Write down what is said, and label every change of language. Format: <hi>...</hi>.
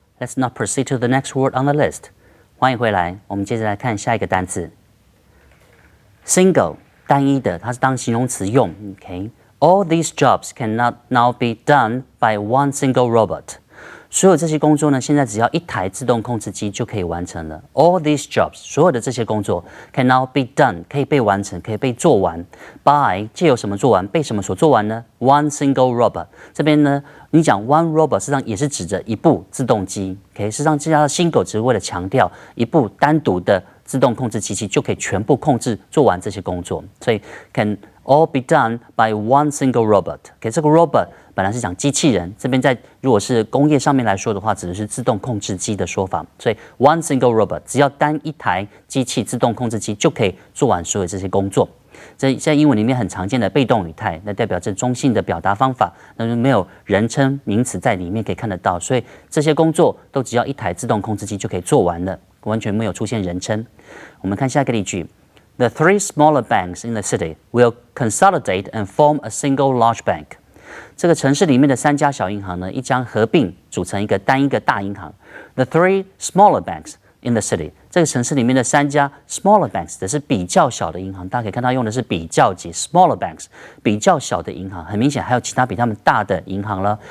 <en>Let's now proceed to the next word on the list.</en> <zh>欢迎回来，我们接着来看下一个单词。</zh> <en>Single</en> <zh>单一的，它是当形容词用。</zh> <en>OK，all these jobs cannot now be done by one single robot。</en> <zh>所有这些工作呢，现在只要一台自动控制机就可以完成了。</zh> <en>All these jobs，</en> <zh>所有的这些工作</zh> <en>can now be done，</en> <zh>可以被完成，可以被做完。 by 借由什么做完？被什么所做完呢 ？</zh> <en>One single robot。</en> <zh>这边呢，你讲</zh> <en>one robot，</en> <zh>实际上也是指着一部自动机。 OK， 实际上这家的single只是为了强调一部单独的自动控制机器就可以全部控制做完这些工作，所以</zh> <en>can all be done by one single robot。</en> <zh>OK， 这个 robot 本来是讲机器人，这边在如果是工业上面来说的话，指的是自动控制机的说法。所以</zh> <en>one single robot</en> <zh>只要单一台机器自动控制机就可以做完所有这些工作。这在英文里面很常见的被动语态，那代表着中性的表达方法，那就没有人称名词在里面可以看得到，所以这些工作都只要一台自动控制机就可以做完了，完全没有出现人称。我们看下一个例句</zh> <en>：The three smaller banks in the city will consolidate and form a single large bank。</en> <zh>这个城市里面的3家小银行呢，一将合并组成一个大银行。</zh> <en>The three smaller banks in the city，</en> <zh>这个城市里面的3家</zh> <en>smaller banks</en> <zh>的是比较小的银行，大家可以看到用的是比较级 smaller banks， 比较小的银行，很明显还有其他比他们大的银行了。</zh>